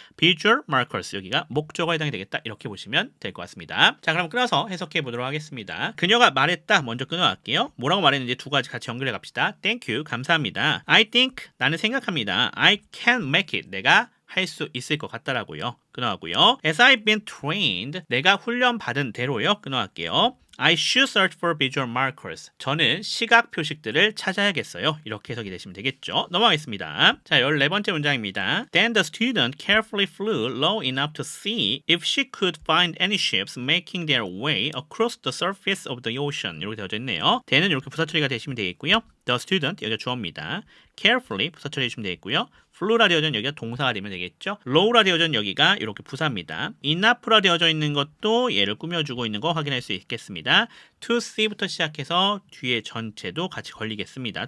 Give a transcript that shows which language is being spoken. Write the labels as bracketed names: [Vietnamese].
[English] visual markers [Korean] 여기가 목적어에 해당이 되겠다. 이렇게 보시면 될 것 같습니다. 자, 그럼 끊어서 해석해 보도록 하겠습니다. 그녀가 말했다. 먼저 끊어갈게요. 뭐라고 말했는지 두 가지 같이 연결해 갑시다. [English] Thank you. [Korean] 감사합니다. [English] I think [Korean] 나는 생각합니다. [English] I can make it. [Korean] 내가 할 수 있을 것 같다라고요. 끊어가고요. [English] As I've been trained. [Korean] 내가 훈련받은 대로요. 끊어갈게요. [English] I should search for visual markers. [Korean] 저는 시각 표식들을 찾아야겠어요. 이렇게 해석이 되시면 되겠죠. 넘어가겠습니다. 자, 14번째 문장입니다. [English] Then the student carefully flew low enough to see if she could find any ships making their way across the surface of the ocean. [Korean] 이렇게 되어져 있네요. then은 이렇게 부사 처리가 되시면 되겠고요. [English] The student, [Korean] 여기가 주어입니다. Carefully, 부사 처리 해주시면 되겠고요. flew라 되어져 있는 여기가 동사가 되면 되겠죠. low라 되어져 있는 여기가 이렇게 부사입니다. enough라 되어져 있는 것도 얘를 꾸며주고 있는 거 확인할 수 있겠습니다. [English] to see [Korean] 부터 시작해서 뒤에 전체도 같이 걸리겠습니다.